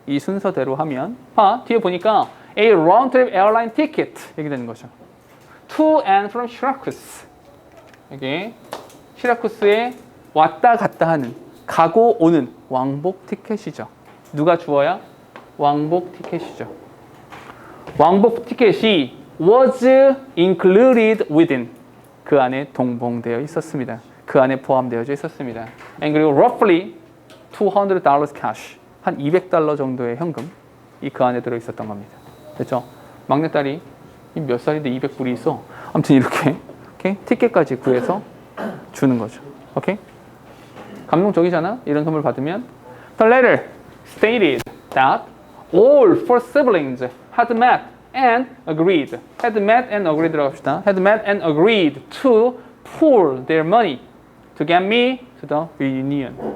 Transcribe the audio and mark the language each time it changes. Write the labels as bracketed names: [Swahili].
[Korean] 이 순서대로 하면. 뒤에 보니까 [English] a round-trip airline ticket [Korean] 이렇게 되는 거죠. [English] To and from Syracuse. [Korean] 여기 시라쿠스에 왔다 갔다 하는 가고 오는 왕복 티켓이죠. 누가 주어야? 왕복 티켓이죠. 왕복 티켓이 [English] was included within. [Korean] 그 안에 동봉되어 있었습니다. 그 안에 포함되어 있었습니다. [English] And [Korean] 그리고 [English] roughly $200 cash. [Korean] 한 $200 정도의 현금. 이 그 안에 들어 있었던 겁니다. 됐죠? 막내딸이 몇 살인데 200불이 있어. 아무튼 이렇게 티켓까지 구해서 주는 거죠. 오케이? 감동적이잖아? 이런 선물 받으면. [English] The letter stated that all four siblings had met and agreed. Had met and agreed [Korean] 들어갑시다. [English] Had met and agreed to pool their money to get me to the reunion.